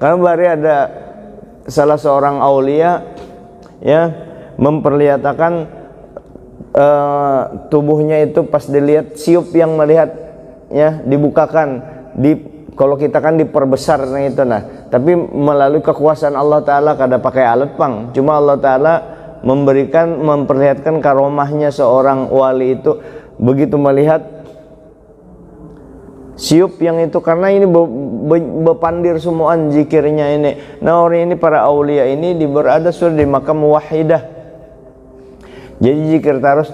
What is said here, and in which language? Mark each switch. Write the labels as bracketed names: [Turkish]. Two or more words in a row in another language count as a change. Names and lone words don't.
[Indonesian] Karena bari ada salah seorang aulia ya memperlihatkan tubuhnya itu pas dilihat, siup yang melihat ya, dibukakan kalau kita kan diperbesar itu, nah tapi melalui kekuasaan Allah Ta'ala, kada pakai alat pang, cuma Allah Ta'ala memperlihatkan karomahnya seorang wali itu. Begitu melihat siup yang itu, karena ini bepandir semuaan zikirnya ini. Nah orang ini, para aulia ini berada sudah di makam wahidah, jadi zikir terus.